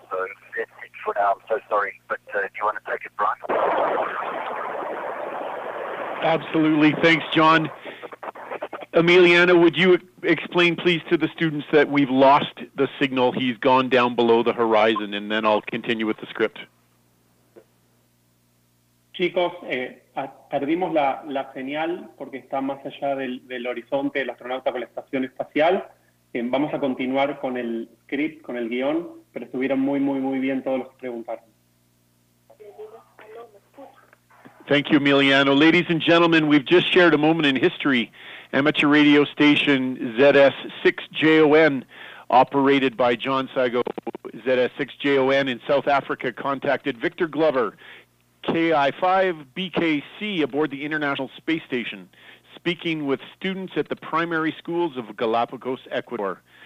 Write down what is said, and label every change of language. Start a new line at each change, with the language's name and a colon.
English: So it's for now. I'm so sorry, but do you want to take it, Brian? Absolutely. Thanks, John. Emiliana, would you explain, please, to the students that we've lost the signal? He's gone down below the horizon, and then I'll continue with the script.
Spanish: Chicos, perdimos la señal porque está más allá del horizonte del astronauta con la estación espacial. Vamos a continuar con el script, con el guión, pero estuvieron muy bien todos los que preguntaron.
English: Thank you, Emiliano. Ladies and gentlemen, we've just shared a moment in history. Amateur radio station ZS6JON, operated by John Sago, ZS6JON in South Africa, contacted Victor Glover, KI-5BKC, aboard the International Space Station, speaking with students at the primary schools of Galápagos, Ecuador.